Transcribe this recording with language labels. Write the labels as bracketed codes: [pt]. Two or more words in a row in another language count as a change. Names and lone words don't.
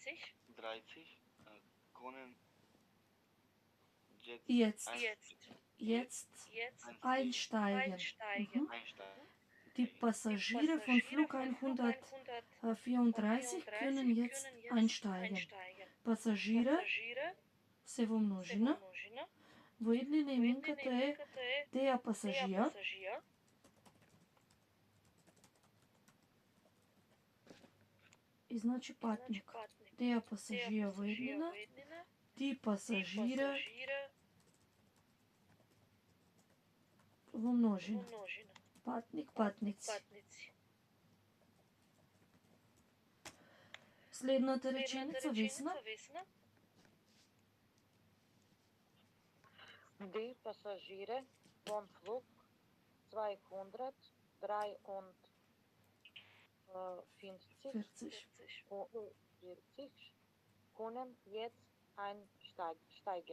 [de] können jetzt einsteigen. Die Passagiere von Flug 134 können jetzt einsteigen. [mk] Passagiere се во множина. Во еднина именката е [de] der Passagier. [mk] И значи патник. [de] Der Passagier [mk] во еднина. [de] Die Passagiere [mk] во множина. Патник, патници. Следната реченица, Весна. [de] Die Passagiere von Flug 253 können jetzt einsteigen.